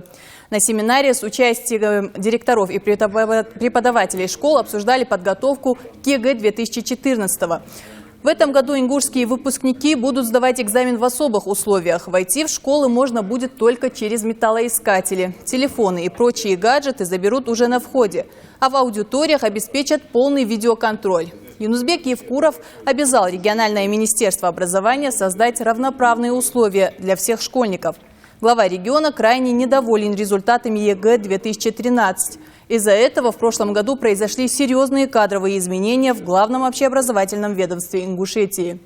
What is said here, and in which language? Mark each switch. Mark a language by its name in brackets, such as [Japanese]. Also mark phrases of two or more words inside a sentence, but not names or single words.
[Russian] На семинаре с участием директоров и преподавателей школ обсуждали подготовку к ЕГЭ 2014. В этом году ингушские выпускники будут сдавать экзамен в особых условиях. Войти в школы можно будет только через металлоискатели. Телефоны и прочие гаджеты заберут уже на входе, а в аудиториях обеспечат полный видеоконтроль. Юнусбек Евкуров обязал региональное министерство образования создать равноправные условия для всех школьников. Глава региона крайне недоволен результатами ЕГЭ 2013. Из-за этого в прошлом году произошли серьезные кадровые изменения в главном общеобразовательном ведомстве Ингушетии.